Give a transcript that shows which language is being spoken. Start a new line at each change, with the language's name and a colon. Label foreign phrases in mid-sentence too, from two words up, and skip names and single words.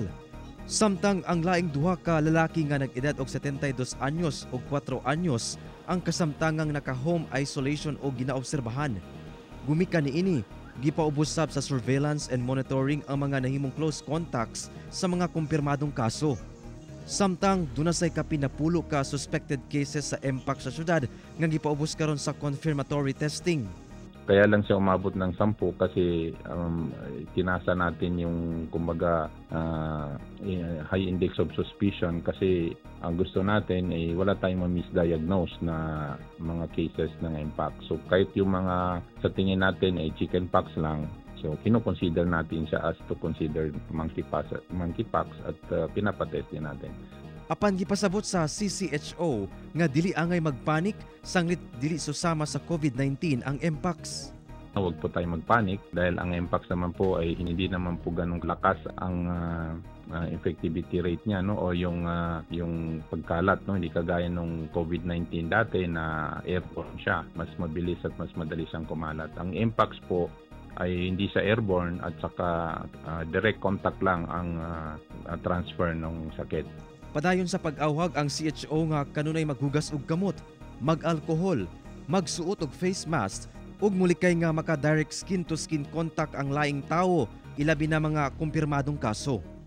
Cebuano: Samtang ang laing duha ka lalaki nga nag-edad og 72 anyos ug 4 anyos ang kasamtangang naka-home isolation o ginaobserbahan. Gumikan niini, gipaubos sab sa
English: surveillance and monitoring
Cebuano: ang mga nahimong
English: close contacts
Cebuano: sa mga kumpirmadong kaso. Samtang dunasay kapinapulo ka
English: suspected cases
Cebuano: sa Mpox sa syudad nga gipaubos karon sa
English: confirmatory testing.
Filipino: Kaya lang siya umabot ng 10 kasi tinasa natin yung kumbaga
English: high index of suspicion
Filipino: kasi ang gusto natin ay wala tayong ma-misdiagnose na mga cases ng Mpox. So kahit yung mga sa tingin natin ay chickenpox lang, so kino-consider natin siya
English: as to consider monkeypox
Filipino: at pinapatest din natin.
Cebuano: Apan gipasabot sa CCHO nga dili angay magpanik sanglit dili susama sa COVID-19 ang Mpox.
Filipino: Huwag po tayo magpanik dahil ang Mpox naman po ay hindi naman po ganong lakas ang
English: effectivity rate
Filipino: niya, no, o yung pagkalat, no, hindi kagaya nung COVID-19 dati na airborne siya, mas mabilis at mas madali siyang kumalat. Ang Mpox po ay hindi sa airborne at saka
English: direct contact
Filipino: lang ang transfer ng sakit.
Cebuano: Padayon sa pag-awhag ang CHO nga kanunay maghugas og gamot, mag-alkohol, magsuot og
English: face mask
Cebuano: ug mulikay nga maka-
English: direct skin-to-skin contact
Cebuano: ang laing tawo, ilabi na mga kumpirmadong kaso.